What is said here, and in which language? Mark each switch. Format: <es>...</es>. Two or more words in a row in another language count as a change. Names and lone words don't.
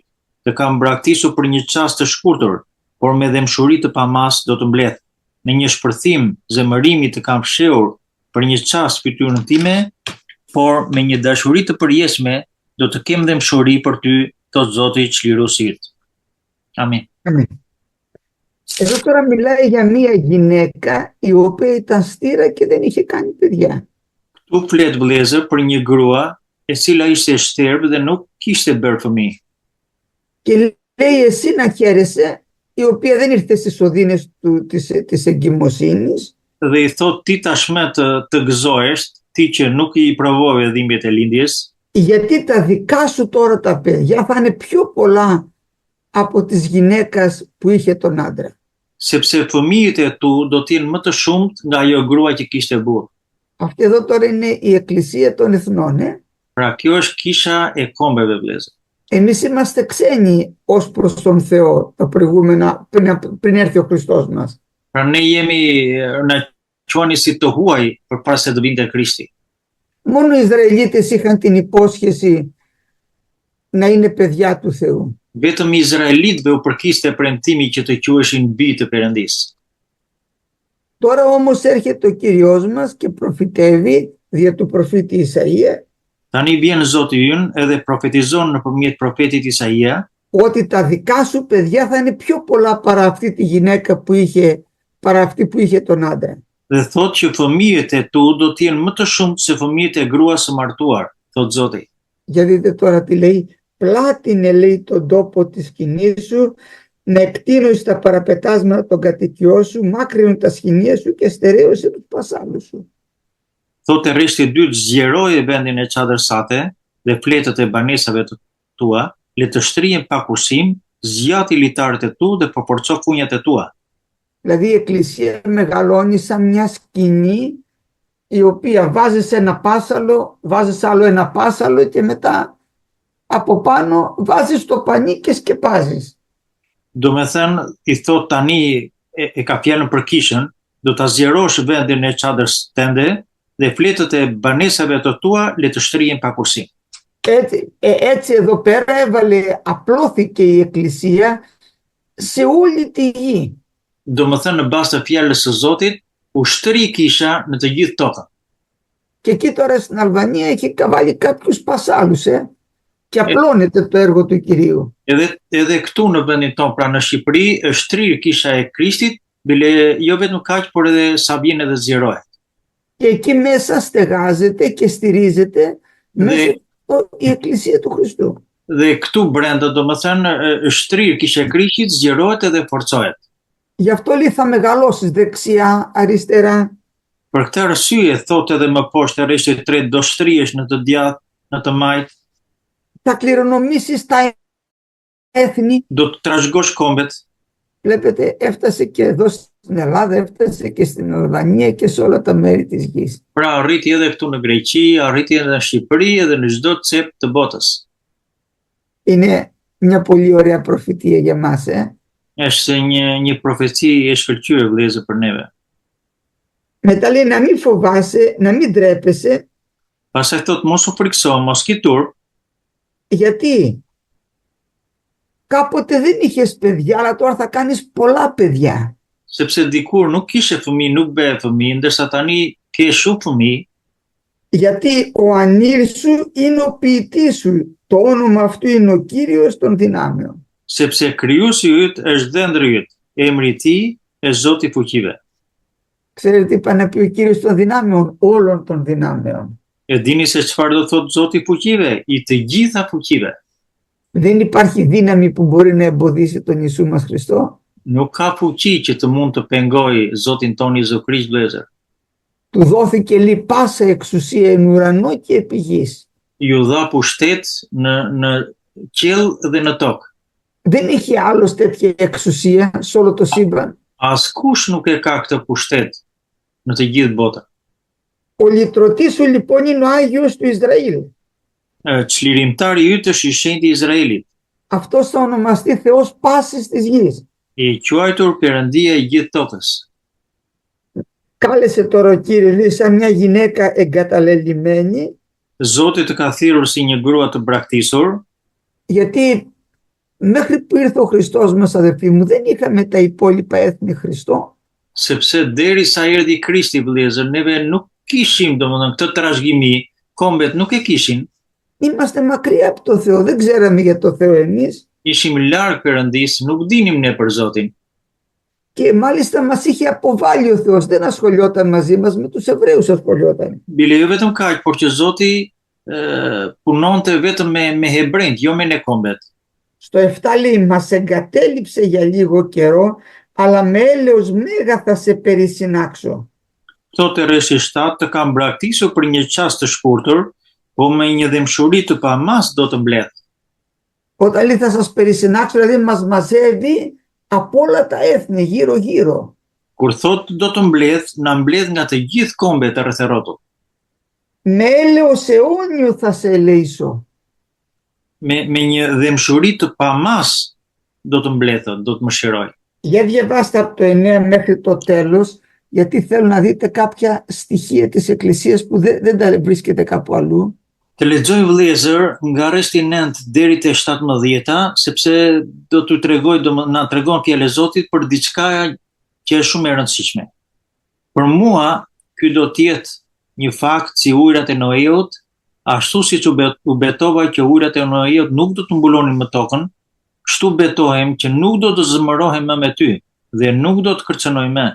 <sq>Të kam braktisur për një çast të shkurtër, por me dëmshuri të pamas do të mbledh. Në një shpërthim zemërimi të kam fshehur për një çast fytyrën time, por me një dashuri të përjetshme do të kem dëmshuri për ty, thot Zoti çliruesi yt. Amin.</sq> <el>Αμήν. Εδώ τώρα μιλάει για μία γυναίκα η οποία ήταν στήρα και δεν είχε κάνει παιδιά.</el> <sq>Tu flet vëllezër për një grua e cila ishte shtërp dhe nuk kishte bërë fëmijë.</sq> <el>Και λέει εσύ να χαίρεσαι, η οποία δεν ήρθε στις οδύνες της εγκυμοσύνης.</el> <sq>Dhe i thot ti tashmë të gëzohesh, ti që nuk i provove dhimbjet e lindjes,</sq> <el>Γιατί τα δικά σου τώρα τα παιδιά θα είναι πιο πολλά από της γυναίκας που είχε τον άντρα.</el> <sq>sepse fëmijët e tu do të jenë më të shumtë nga ajo grua që kishte burr.</sq> <el>Αυτή εδώ τώρα είναι η Εκκλησία των Εθνών.</el> <sq>Pra kjo është kisha e kombeve vëllezër.</sq> <el>Εμείς είμαστε ξένοι ως προς τον Θεό τα προηγούμενα, πριν έρθει ο Χριστός μας.</el> <sq>Pra ne jemi na quani si të huaj përpara se të vinte Krishti.</sq> <el>Μόνο οι Ισραηλίτες είχαν την υπόσχεση να είναι παιδιά του Θεού.</el> <sq>Vetëm izraelitëve u përkiste premtimi që të quheshin bij të Perëndisë.</sq> <el>Τώρα όμως έρχεται ο Κύριος μας και προφητεύει δια του προφήτη Ισαΐα</el> <sq>Tani vjen Zoti ynë edhe profetizon nëpërmjet profetit Isaia</sq> <el>ότι τα δικά σου παιδιά θα είναι πιο πολλά παρά αυτή τη γυναίκα που είχε, παρά αυτή που είχε τον άντρα.</el> <sq>dhe thot që fëmijët e tu do të jenë më të shumtë se fëmijët e gruas së martuar, thot Zoti.</sq> <el>Για δείτε τώρα τι λέει, πλάτινε λέει τον τόπο της σκηνής σου, να εκτείνωσεις τα παραπετάσματα των κατοικιών σου, μάκρυνον τα σχοινία σου και στερέωσε τους πασάλους σου.</el> <sq>Thotë rreshti i dytë zgjeroje vendin e çadër sate dhe fletët e banesave të tua, le të shtrihen pa kursim, zgjati litarët e tu dhe përporco funjat e tua.</sq> <el>Δηλαδή η Εκκλησία μεγαλώνει σαν μια σκηνή η οποία βάζεις ένα πάσαλο, βάζεις άλλο ένα πάσαλο και μετά από πάνω βάζεις το πανί και σκεπάζεις.</el> <sq>Do me thënë, i thot tani e ka fjalën për kishën, do ta zgjerosh vendin e çadrës tënde dhe fletët e banesave të tua le të shtrihen pa kursim.</sq> <el>Έτσι εδώ πέρα απλώθηκε η Εκκλησία σε όλη τη γη.</el> <sq>Do me thënë, në bazë të fjalës së Zotit, u shtri kisha në të gjithë tokën.</sq> <el>Και εκεί τώρα στην Αλβανία έχει βάλει κάποιους πασάλους και απλώνεται το έργο του Κυρίου.</el> <sq>Edhe këtu në vendin tonë, pra në Shqipëri, është shtrirë kisha e Krishtit, bile jo vetëm kaq, por edhe sa vjen edhe zgjerohet.</sq> <el>Και εκεί μέσα στεγάζεται και στηρίζεται μέσα η Εκκλησία του Χριστού.</el> <sq>Dhe këtu brenda, do më thënë, është shtrirë kisha e Krishtit, zgjerohet edhe forcohet.</sq> <el>Γι' αυτό λέει θα μεγαλώσεις δεξιά, αριστερά.</el> <sq>Për këtë arsye thotë edhe më poshtë rreshti i tretë do shtrihesh në të djathtë, në të majt.</sq> <el>Θα κληρονομήσεις τα έθνη.</el> <sq>Do të trashëgosh kombet.</sq> <el>Βλέπετε, έφτασε και εδώ στην Ελλάδα, έφτασε και στην Αλβανία και σε όλα τα μέρη της γης.</el> <sq>Pra arriti edhe këtu në Greqi, arriti edhe në Shqipëri edhe në çdo cep të botës.</sq> <el>Είναι μια πολύ ωραία προφητεία για μας,</el> <sq>Është një profeci e shkëlqyer vëllezër për neve.</sq> <el>Μετά λέει να μην φοβάσαι, να μην ντρέπεσαι.</el> <sq>Pastaj thot mos u frikso, mos ki turp.</sq> <el>Γιατί κάποτε δεν είχες παιδιά, αλλά τώρα θα κάνεις πολλά παιδιά.</el> <sq>Sepse dikur nuk kishe fëmijë, nuk bëhe fëmijë, ndërsa tani ke shumë fëmijë.</sq> <el>Γιατί ο ανήρ σου είναι ο ποιητής σου. Το όνομα αυτού είναι ο Κύριος των δυνάμεων.</el> <sq>Sepse krijuesi yt është dhëndri yt, emri i tij është Zoti i fuqive.</sq> <el>Ξέρετε τι είπα να πει ο Κύριος των δυνάμεων, όλων των δυνάμεων.</el> <sq>E dini se çfarë do thotë Zoti i fuqive, i të gjitha fuqive.</sq> <el>Δεν υπάρχει δύναμη που μπορεί να εμποδίσει τον Ιησού μας Χριστό.</el> <sq>Nuk ka fuqi që të mund të pengoj Zotin ton Jezu Krisht, vëllezër.</sq> <el>Του δόθηκε λι πάσα εξουσία εν ουρανό και επί γης.</el> <sq>Ju dha pushtet në qiell dhe në tokë.</sq> <el>Δεν έχει άλλος τέτοια εξουσία σε όλο το σύμπαν.</el> <sq>Askush nuk e ka këtë pushtet në të gjithë botën.</sq> <el>Ο λυτρωτής σου λοιπόν είναι ο Άγιος του Ισραήλ.</el> <sq>Çlirimtari yt është i shenjtë i Izraelit,</sq> <el>Αυτός θα ονομαστεί Θεός πάσης της γης.</el> <sq>i quajtur Perëndia e gjithë tokës.</sq> <el>Κάλεσε τώρα ο Κύριος σαν μια γυναίκα εγκαταλελειμμένη,</el> <sq>Zoti të ka thirrur si një grua të braktisur,</sq> <el>γιατί μέχρι που ήρθε ο Χριστός μας, αδερφοί μου, δεν είχαμε τα υπόλοιπα έθνη Χριστό.</el> <sq>sepse derisa erdhi Krishti, vëllezër, neve nuk kishim domethënë këtë trashëgimi, kombet nuk e kishin.</sq> <el>Είμαστε μακριά από το Θεό, δεν ξέραμε για το Θεό εμείς.</el> <sq>Ishim larg Perëndis, nuk dinim ne për Zotin.</sq> <el>Και μάλιστα μας είχε αποβάλει ο Θεός, δεν ασχολιόταν μαζί μας, με τους Εβραίους ασχολιόταν.</el> <sq>Bile jo vetëm kaq, por që Zoti punonte vetëm me hebrejt, jo me ne kombet.</sq> <el>Στο 7 λέει, μας εγκατέλειψε για λίγο καιρό, αλλά με έλεος μέγα θα σε περισυνάξω.</el> <sq>Thotë rreshi 7, të kam braktisur për një çast të shkurtër, po me një dëmshuri të pamas do të mbledh.</sq> <el>Όταν λέει θα σας περισυνάξω, δηλαδή μας μαζεύει από όλα τα έθνη γύρω-γύρω.</el> <sq>Kur thotë do të mbledh, na mbledh nga të gjithë kombet e rrethërotu.</sq> <el>Με έλεος αιώνιο θα σε ελεήσω.</el> <sq>Me një dëmshuri të pamas do të mbledhë, do të mëshiroj.</sq> <el>Για διαβάστε από το 9 μέχρι το τέλος, γιατί θέλω να δείτε κάποια στοιχεία της Εκκλησίας που δεν τα βρίσκεται κάπου αλλού.</el> <sq>Të lexoj vëllezër nga rreshti 9 deri te 17, sepse do t'ju tregoj, na tregon fjalë e Zotit për diçka që është shumë e rëndësishme. Për mua, ky do të jetë një fakt si ujërat e Noeut, ashtu siç u betova që ujërat e Noeut nuk do të mbulonin më tokën, kështu betohem që nuk do të zmërohem më me ty dhe nuk do të kërcënoj më.</sq>